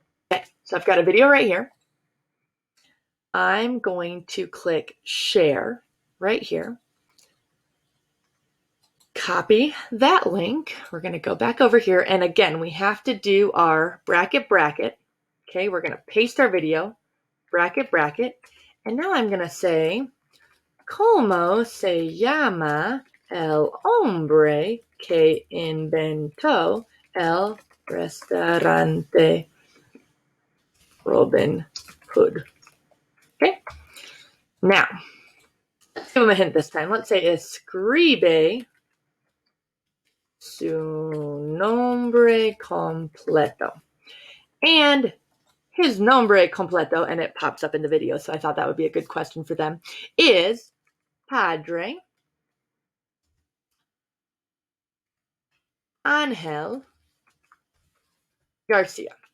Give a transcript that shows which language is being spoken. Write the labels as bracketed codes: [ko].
[en] Okay, so I've got a video right here. I'm going to click share right here. Copy that link. We're going to go back over here. And again, we have to do our bracket. Okay, we're going to paste our video, bracket. And now I'm going to say, [es] ¿Cómo se llama el hombre que inventó el restaurante Robin Hood? [en] Okay. Now, let's give them a hint this time. Let's say [es] escribe su nombre completo. [en] And his [es] nombre completo, [en] and it pops up in the video, so I thought that would be a good question for them, is Padre Angel Garcia.